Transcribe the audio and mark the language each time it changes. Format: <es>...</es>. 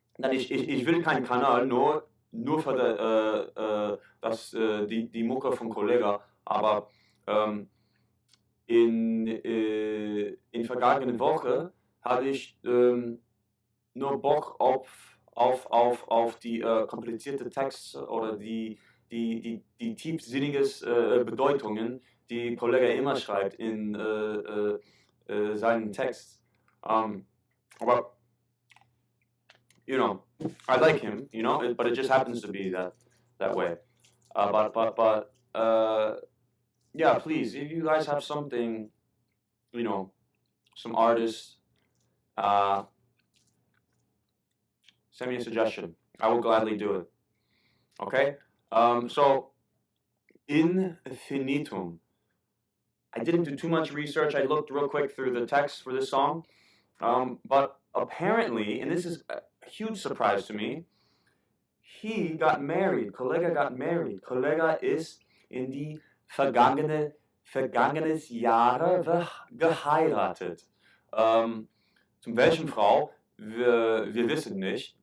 <de>Ich will keinen Kanal nur für die Mucke von Kollegah, aber in vergangenen Woche hatte ich nur Bock auf die komplizierte Texte oder die tiefsinniges Bedeutungen, die Kollegah immer schreibt in seinen Text.</de> <en>Aber you know, I like him, you know, but it just happens to be that way. But yeah, please, if you guys have something, you know, some artists, send me a suggestion. I will gladly do it. Okay? So, Infinitum. I didn't do too much research. I looked real quick through the text for this song. But apparently, and this is a huge surprise to me, he got married. Kollegah got married.</en> <de>Kollegah ist in die vergangenes Jahre geheiratet. Zum welchen Frau? Wir wissen nicht.</de>